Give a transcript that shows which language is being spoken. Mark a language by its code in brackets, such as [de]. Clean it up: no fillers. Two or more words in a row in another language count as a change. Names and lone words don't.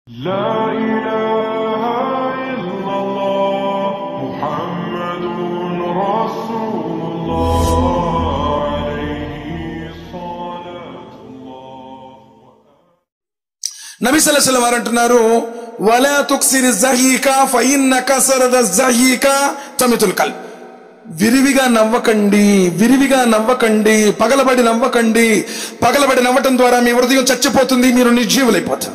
[ar] لا إله إلا الله محمد رسول الله عليه صلاة الله. నబీ صلى الله عليه وسلم [te] వారు అంటున్నారు, [ar] ولا تكثر الضحك فإن كثرة الضحك تميت القلب. [te] విరివిగా నవ్వకండి, పగలబడి నవ్వటం ద్వారా మీ హృదయం చచ్చిపోతుంది, మీరు నిర్జీవులైపోతారు.